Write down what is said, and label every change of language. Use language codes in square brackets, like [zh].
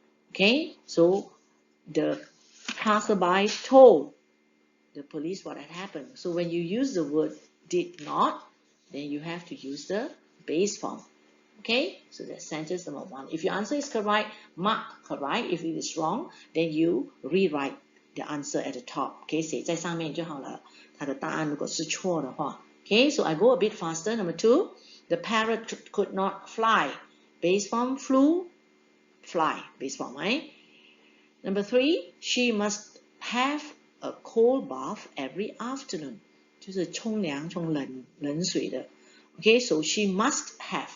[en] Okay, so the passerby told the police what had happened. So when you use the word did not, then you have to use the base form. Okay, so that's sentence number 1. If your answer is correct, mark correct. If it is wrong, then you rewrite the answer at the top. [zh] Okay, 写在上面就好了。它的答案如果是错的话。 [en] Okay, so I go a bit faster. Number 2, the parrot could not fly. Base form flew, fly. Base form, right? Number 3, she must have a cold bath every afternoon. [zh] 就是冲凉冲冷水的。 [en] Okay, so she must have.